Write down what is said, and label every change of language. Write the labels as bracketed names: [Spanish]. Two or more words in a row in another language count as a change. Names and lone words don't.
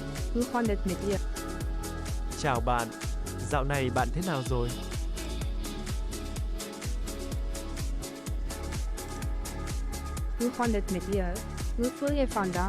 [Dutch] Hoe gaat het met je? [Vietnamese] Chào bạn, dạo này bạn thế nào rồi? [Dutch] Hoe gaat het met je? Hoe voel je vandaag?